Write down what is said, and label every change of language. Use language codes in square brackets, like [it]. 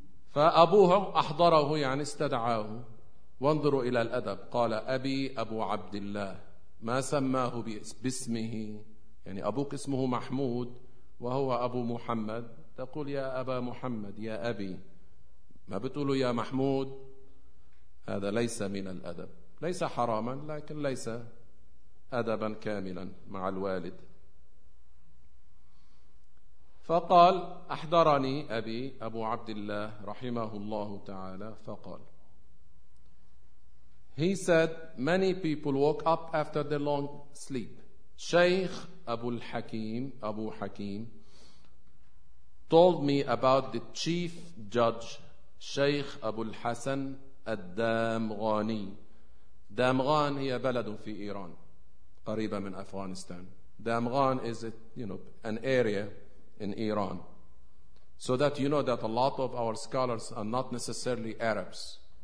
[ar] فأبوه أحضره، يعني استدعاه، وانظروا إلى الأدب، قال: أبي أبو عبد الله، ما سماه باسمه، يعني أبوك اسمه محمود وهو أبو محمد، تقول يا أبا محمد يا أبي، ما بتقوله يا محمود، هذا ليس من الأدب، ليس حراما لكن ليس أدبا كاملا مع الوالد. فقال: أحضرني أبي أبو عبد الله رحمه الله تعالى فقال. [en] He said many people woke up after their long sleep. Shaykh Abu al-Hakim, Abu Hakim, told me about the chief judge, Shaykh Abu al-Hasan al-Damghani. [ar] Damghan هي بلد في إيران قريبة من أفغانستان. [en] Damghan is an area in Iran. So that you know that a lot of our scholars are not necessarily Arabs.